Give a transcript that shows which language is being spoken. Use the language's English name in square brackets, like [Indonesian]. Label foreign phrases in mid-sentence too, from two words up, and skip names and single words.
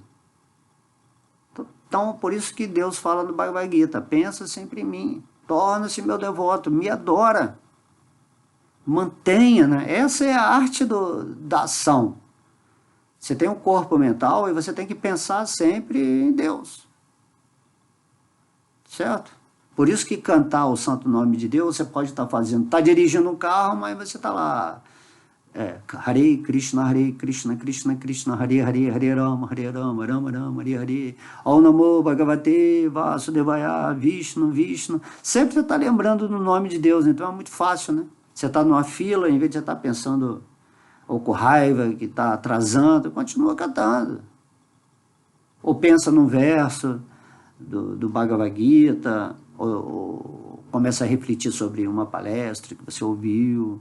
[Portuguese] Então, por isso que Deus fala no Bhagavad Gita, pensa sempre em mim, torna-se meu devoto, me adora, mantenha, né? Essa é a arte da ação. Você tem um corpo mental e você tem que pensar sempre em Deus. Certo? Por isso que cantar o santo nome de Deus, você pode estar fazendo, está dirigindo um carro, mas você está lá, [Sanskrit] Hare Krishna, Krishna Krishna, Hare Hare, Hare Rama, Rama Rama, Hare Hare, Om Namo Bhagavate Vasudevaya, Vishnu, Vishnu. [Portuguese] Sempre você está lembrando do nome de Deus, então é muito fácil, né? Você está numa fila, em vez de você estar pensando ou com raiva, que está atrasando, continua cantando. Ou pensa num verso do Bhagavad Gita, ou começa a refletir sobre uma palestra que você ouviu.